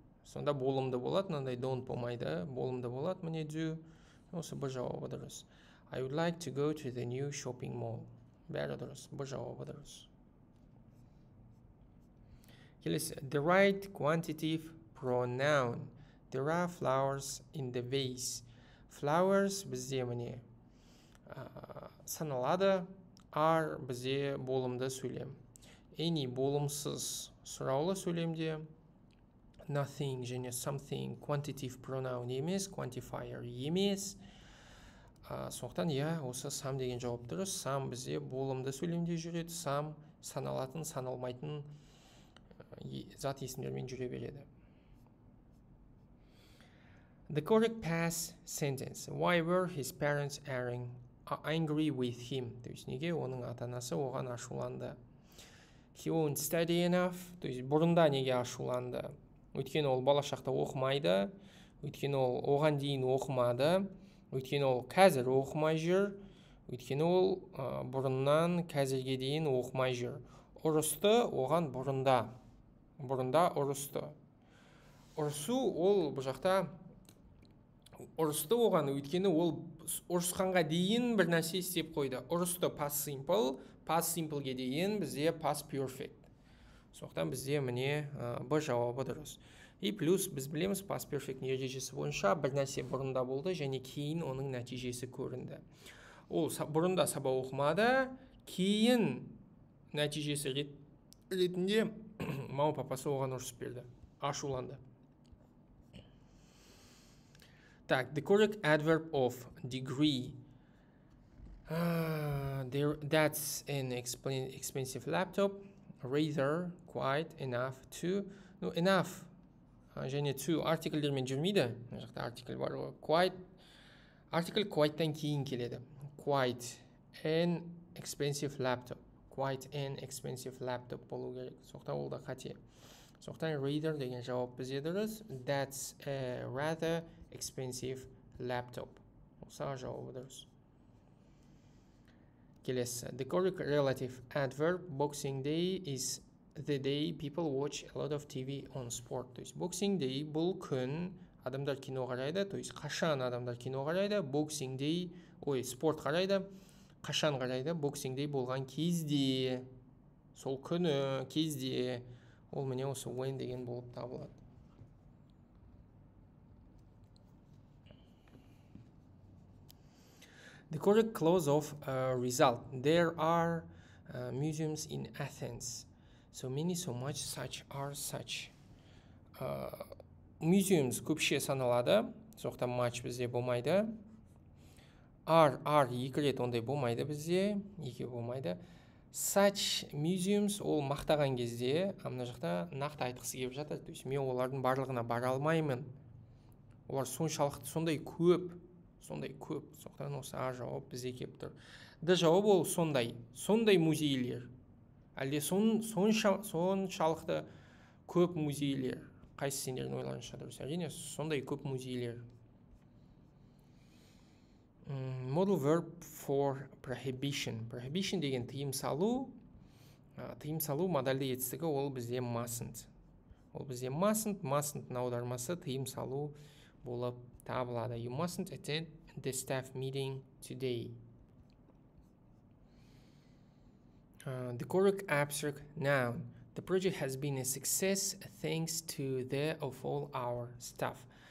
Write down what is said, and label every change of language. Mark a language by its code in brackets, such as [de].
[kk] Сонда болымды болады, мынандай don't болмайды. Болымды болады, міне do. Осы бір жауабы дұрыс. [en] I would like to go to the new shopping mall. [kk] Бәрі дұрыс, бір жауабы дұрыс. Келесі. [en] The right quantitative pronoun. There are flowers in the vase. [kk] Flowers бізде міне саналады. Are бізде болымды сөйлем. Any болымсыз сұраулы сөйлемде nothing және something quantitative pronoun емес, quantifier емес. Сондықтан осы some деген жауап дұрыс. Some бізде болымды сөйлемде жүреді. Some саналатын, саналмайтын зат есімдермен жүре береді. [en] The correct past sentence. Why were his parents angry with him? [kk] То есть неге оның ата-анасы оған ашуланды? [en] He won't study enough. [kk] То есть бұрында неге ашуланды? Өйткені ол бала шақта оқымайды. Өйткені ол оған дейін оқымады. Өйткені ол қазір оқымай жүр. Өйткені ол бұрыннан қазірге дейін оқымай жүр. Ұрысты оған бұрында ұрысты. Ұрысу ол бұл жақта ұрысты оған, өйткені ол ұрысқанға дейін бір нәрсе істеп қойды. Ұрысты past simpleге дейін бізде past perfect. Сондықтан бізде міне бір жауабы дұрыс. И плюс біз білеміз past perfect ережесі бойынша бір нәрсе бұрында болды және кейін оның нәтижесі көрінді. Ол бұрында сабақ оқымады, кейін нәтижесі ретінде мама папасы оған ұрысып берді, ашуланды. [en] Так, the correct adverb of degree. That's an expensive laptop. Rather, quite, enough, to. [kk] Enough және to артикльдермен жүрмейді. Мына жақта артикль бар ғой. [en] Quite. [kk] Артикль quite'дан кейін келеді. [en] Quite an expensive laptop. Quite an expensive laptop [kk] болу керек. Соқтан ол да қате. Соқтан rather деген жауап бізде дұрыс. [en] That's a rather expensive laptop. [kk] Осыға жауабы дұрыс. Келесі. [en] The correct relative adverb Boxing Day is the day people watch a lot of TV on sport. [kk] То есть Boxing Day бұл күн адамдар кино қарайды. То есть қашан адамдар кино қарайды? Boxing Day, спорт қарайды. Қашан қарайды? Boxing Day болған кезде. Сол күні, кезде. Ол міне осы when деген болып табылады. [en] The correct clause of result. There are museums in Athens. So many, so much, such are such. [kk] Museums көпше саналады. Соқтан much бізде болмайды. Are екі рет ондай болмайды бізде. Екі болмайды. [en] Such museums [kk] ол мақтаған кезде, мына жақта нақты айтқысы келіп жатыр. То есть мен олардың барлығына бара алмаймын. Олар соншалықты сондай көп. Соқтан осы жауап бізде келіп тұр. Д жауап ол сондай музейлер. Әлде соншалықты көп музейлер. Қайсы сендердің ойларыңша дұрыс? Әрине сондай көп музейлер. [en] Modal verb for prohibition. [kk] Prohibition деген тыйым салу. Тыйым салу модальды етістігі, ол бізде mustn't. Ол бізде mustn't аудармасы тыйым салу болып табылады. [en] You mustn't attend the staff meeting today. The correct abstract noun. The project has been a success thanks to the of all our staff.